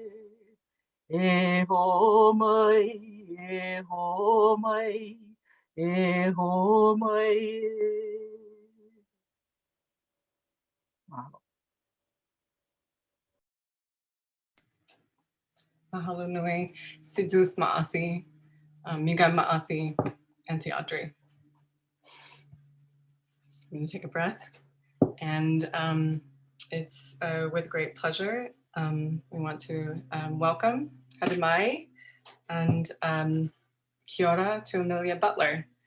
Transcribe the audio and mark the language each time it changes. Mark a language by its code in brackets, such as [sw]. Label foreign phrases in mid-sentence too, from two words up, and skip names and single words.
[haw] E ho mai, e ho mai, e ho mai. Mahalo. Mahalo nui, Sidus Ma'asi, Miga Ma'asi, Auntie Audrey. [en] I'm going to take a breath, and it's with great pleasure. We want to welcome Hadimai and [mi] Kia ora [en] to Amelia Butler.